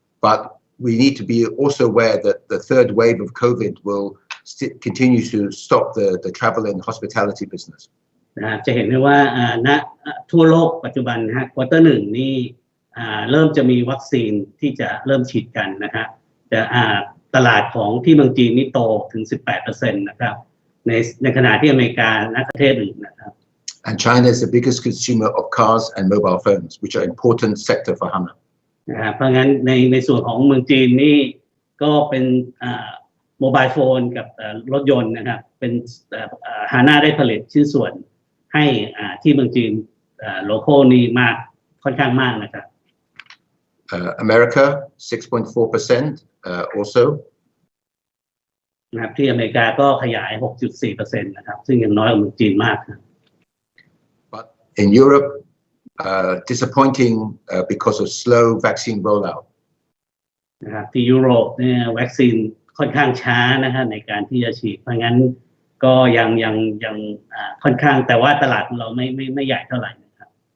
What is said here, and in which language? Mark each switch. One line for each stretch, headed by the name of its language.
English: But we need to be also aware that the third wave of COVID will continue to stop the travel and hospitality business.
Thai: จะเห็นได้ว่าทั่วโลกปัจจุบันนะฮะควอเตอร์1นี่เริ่มจะมีวัคซีนที่จะเริ่มฉีดกันนะครับแต่ตลาดของที่เมืองจีนนี่โตถึง 18% นะครับในขณะที่อเมริกาและประเทศอื่นนะครับ
English: And China is the biggest consumer of cars and mobile phones, which are important sector for HANA.
Thai: นะครับเพราะงั้นในส่วนของเมืองจีนนี่ก็เป็นโมบายโฟนกับรถยนต์นะครับเป็นHANAได้ผลิตชิ้นส่วนให้ที่เมืองจีนโลคอลนี่มากค่อนข้างมากนะครับ
English: America 6.4% also.
Thai: นะครับที่อเมริกาก็ขยาย 6.4% นะครับซึ่งยังน้อยกว่าเมืองจีนมากครับ
English: But in Europe, disappointing because of slow vaccine rollout.
Thai: นะครับที่ยุโรปเนี่ยวัคซีนค่อนข้างช้านะฮะในการที่จะฉีดเพราะงั้นก็ยังค่อนข้างแต่ว่าตลาดของเราไม่ใหญ่เท่าไหร่นะครับ